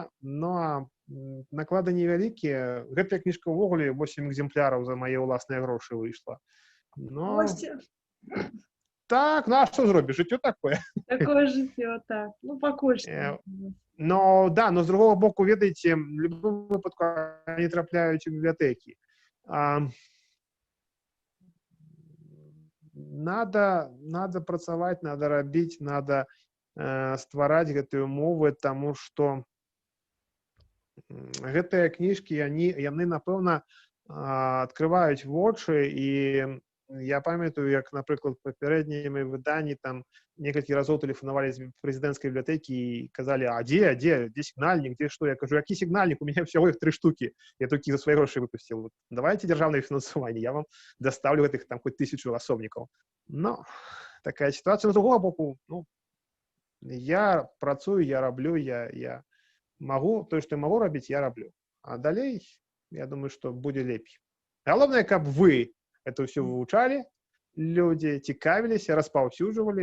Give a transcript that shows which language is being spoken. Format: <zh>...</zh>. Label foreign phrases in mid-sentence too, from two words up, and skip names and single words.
<be>Ну, а наклады невялікія. Гэтая кніжка ўвогуле 8 экземпляраў за мае ўласныя грошы выйшла. Но... Так, ну а што зробіш? Жыццё такое. Такое жыццё, так. Ну, пакуль. Но, да, но з другого боку, ведаеце, в любом выпадку они трапляюць у бібліятэкі. Надо працаваць, надо рабіць, надо ствараць гэтыя умовы, таму што гэтыя кніжкі, яны, напэўна, адкрываюць вочы, і я памятаю, як, напрыклад, папярэднімі выданні там некалькі разоў тэлефанавалі з прэзідэнцкай бібліятэкі і казалі: «А дзе сігнальнік, дзе што?» Я кажу: «Які сігнальнік?</be> <ru>У меня всего их 3 штуки.</ru> <be>Я толькі за свае грошы выпусціў. Давайте дзяржаўнае фінансаванне, я вам даставлю гэтых там хоць 1000 асобнікаў». Ну, такая сітуацыя. З другого боку, ну, я працую, я раблю, я магу, тое, што я магу рабіць, я раблю. А далей, я думаю, што будзе лепей. Галоўнае, каб вы это ўсё вывучалі, людзі цікавіліся, распаўсюджвалі.</be>